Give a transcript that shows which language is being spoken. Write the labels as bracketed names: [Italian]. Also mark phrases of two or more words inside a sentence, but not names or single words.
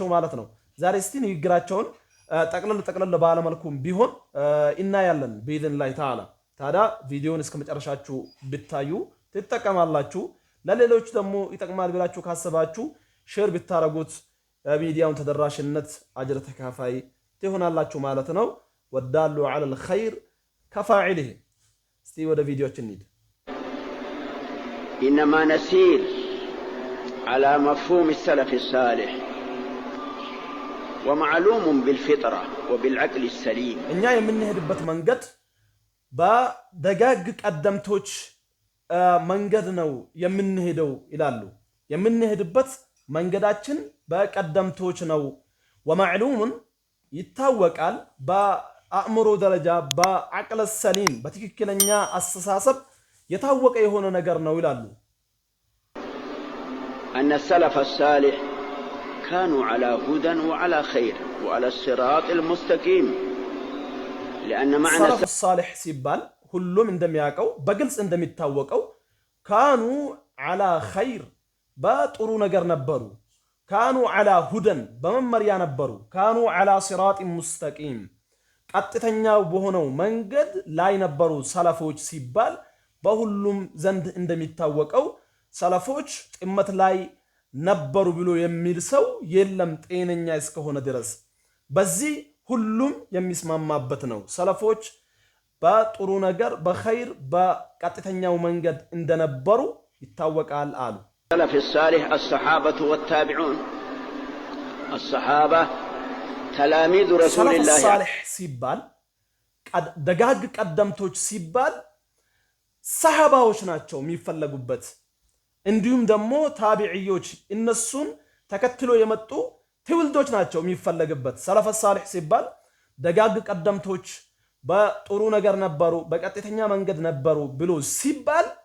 [Amharic] ማለት ነው። ዛሬ እስቲ ንግግራቸውን ጠቅለል ባለመልኩም ቢሆን እናያለን [Arabic] بإذن الله تعالى። [Amharic] ታዲያ ቪዲዮውን እስከ መጨረሻችሁ ብታዩ ትጠቀማላችሁ። ለሌሎች ደግሞ ይጠቅማል ብላችሁ ካሰባችሁ ሼር ብታረጉት ሚዲያውን ተደራሽነት አጅር ተካፋይ ትሆናላችሁ ማለት ነው። [Arabic] والدال على الخير كفاعله። [Amharic] እስቲ ወደ ቪዲዮችን እንሂድ። [Arabic] إنما نسير على مفهوم السلف الصالح ومعلوم بالفطرة وبالعقل السليم. [Amharic] እኛ የምንሄድበት መንገድ በደጋግ ቀደምቶች መንገድ ነው የምንሄደው ይላሉ። የምንሄድበት መንገዳችን በቀደምቶች ነው። ወማዕሉምን ይታወቃል በአእምሮ ደረጃ በዐቅል ሰሊም በትክክለኛ አስተሳሰብ የታወቀ የሆነ ነገር ነው ይላሉ። [Arabic] أن السلف الصالح كانوا على هدى وعلى خير وعلى الصراط المستقيم. لأن معنى السلف الصالح [Amharic] ሲባል ሁሉም እንደሚያውቀው በግልጽ እንደሚታወቀው [Arabic] كانوا على خير [Amharic] በጥሩ ነገር ነበሩ። كانوا [Arabic] على هدى [Amharic] በመመሪያ ነበሩ። [Arabic] كانوا على صراط مستقيم [Amharic] ቀጥተኛው በሆነው መንገድ ላይ ነበሩ ሰለፎች ሲባል በሁሉም ዘንድ እንደሚታወቀው ሰለፎች ጥመት ላይ ነበሩ ብሎ የሚል ሰው የለም ጤነኛ እስከሆነ ድረስ። በዚህ ሁሉም የሚስማማበት ነው። ሰለፎች በጥሩ ነገር በኸይር በቀጥተኛው መንገድ እንደነበሩ ይታወቃል አሉ። [Arabic] ሰለፍ الصالح الصحابة والتابعون الصحابة تلاميذ رسول الله سلف صالح [Amharic] ሲባል ደጋግ ቀደምቶች ሲባል ሰሃባዎች ናቸው የሚፈለጉበት። እንዲሁም ደግሞ ታቢዒዎች እነሱን ተከትሎ የመጡ ትውልዶች ናቸው የሚፈለግበት። [Arabic] سلف صالح [Amharic] ሲባል ደጋግ ቀደምቶች በጥሩ ነገር ነበሩ በቀጥተኛ መንገድ ነበሩ ብሎ ሲባል